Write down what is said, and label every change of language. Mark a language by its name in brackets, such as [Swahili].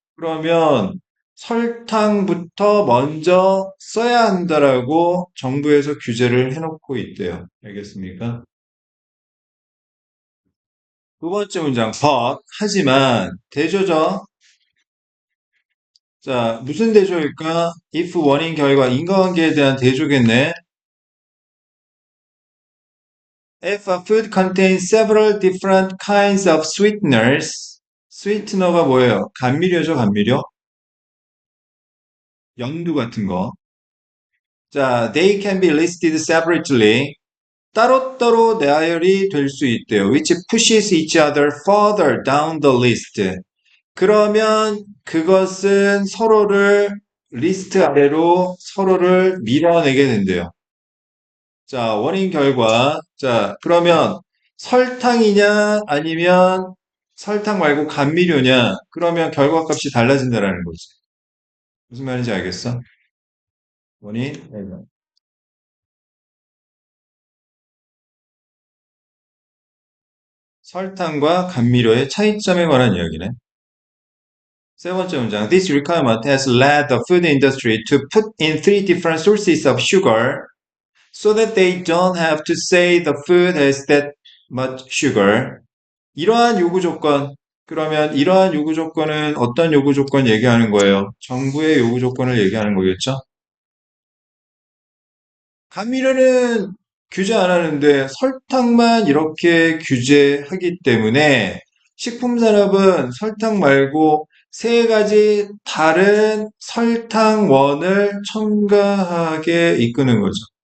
[Korean] 그러면 설탕부터 먼저 써야 한다라고 정부에서 규제를 해놓고 있대요. 알겠습니까? 두 번째 문장, but, 하지만, 대조죠? 자, 무슨 대조일까? if 원인 결과 인과관계에 대한 대조겠네. [English] If a food contains several different kinds of sweeteners, [Korean] 스위트너가 뭐예요? 감미료죠, 감미료? 연두 같은 거. [English] 자, they can be listed separately. [Korean] 따로따로 나열이 될 수 있대요. [English] which pushes each other further down the list. [Korean] 그러면 그것은 서로를 리스트 아래로 서로를 밀어내게 된대요. 자, 원인 결과. 자, 그러면 설탕이냐 아니면 설탕 말고 감미료냐? 그러면 결과값이 달라진다라는 거지. 무슨 말인지 알겠어? 원인, 결과. 설탕과 감미료의 차이점에 관한 이야기네. 세 번째 문장. [English] This requirement has led the food industry to put in three different sources of sugar so that they don't have to say the food has that much sugar. [Korean] 이러한 요구 조건. 그러면 이러한 요구 조건은 어떤 요구 조건 얘기하는 거예요? 정부의 요구 조건을 얘기하는 거겠죠? 감미료는 규제 안 하는데 설탕만 이렇게 규제하기 때문에 식품산업은 설탕 말고 세 가지 다른 설탕원을 첨가하게 이끄는 거죠.